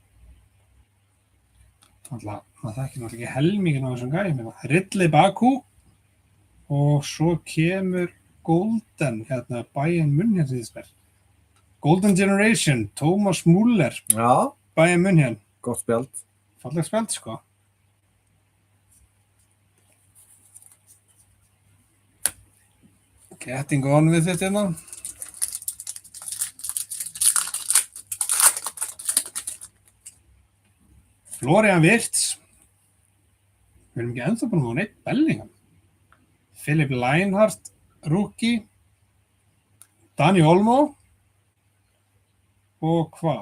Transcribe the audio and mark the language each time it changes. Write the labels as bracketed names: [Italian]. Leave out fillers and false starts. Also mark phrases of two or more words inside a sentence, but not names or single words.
[Icelandic] Alltaf, maður þekkir náttúrulega ekki helminginn á þessum gæjum. Ridley Baku. Og svo kemur Golden, hérna, Bayern München síðisberg. Golden Generation, Thomas Müller, Já. Bayern München. Gott spjald. Falleg spjald, sko. [English] Getting on with it, [Icelandic] hérna. Florian Wirtz. Við erum ekki ennþá búin að fá neitt Bellingham. Philip Lienhart, rookie. Dani Olmo. Og hvað?